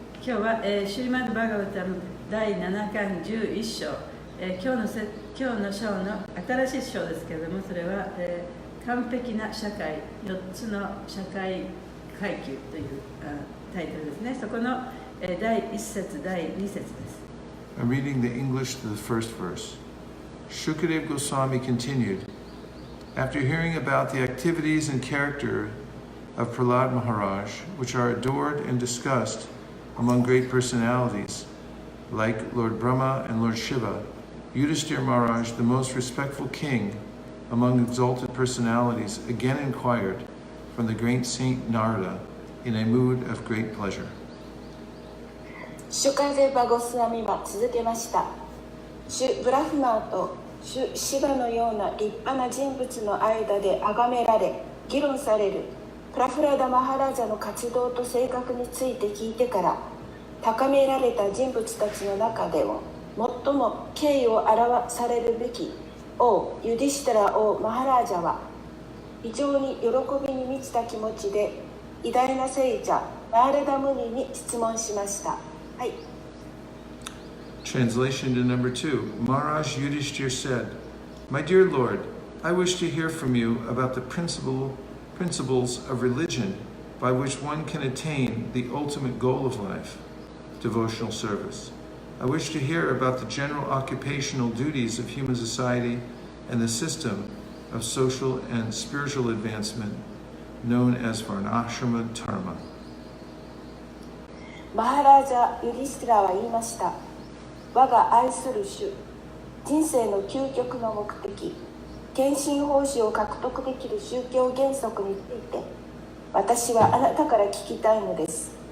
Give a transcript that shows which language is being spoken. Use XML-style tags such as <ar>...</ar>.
<ja>今日は、シュリマッド・バガバタム第7巻11章、今日の章の新しい章ですけれども、それは、完璧な社会4つの社会階級というタイトルですね。そこの、第1節第2節です。</ja> <en>I'm reading the English to the first verse. Shukadeva Goswami continued, after hearing about the activities and character of Prahlad Maharaj, which are adored and discussed among great personalities like Lord Brahma and Lord Shiva, Yudhishthira Maharaj, the most respectful king among exalted personalities, again inquired from the great saint Narada in a mood of great pleasure.</en> <ja>シュカデバゴスワミは続けました。シュ・ブラフマーとシュ・シバのような立派な人物の間で崇められ、議論されるプラフラダ・マハラジャの活動と性格について聞いてから、高められた人物たちの中でも最も敬意を表されるべき王ユディシュタラ王マハラージャは、非常に喜びに満ちた気持ちで偉大な聖者ナーラダムニに質問しました。はい。</ja> <en>Translation to number 2. Maharaj Yudhishthir said, My dear Lord, I wish to hear from you about the principles of religion by which one can attain the ultimate goal of life, devotional service. I wish to hear about the general occupational duties of human society and the system of social and spiritual advancement known as Varnashrama Dharma.</en> <ja>マハラージャ・ユディシュティラは言いました。我が愛する主、人生の究極の目的、献身奉仕を獲得できる宗教原則について、私はあなたから聞きたいのです。</ja>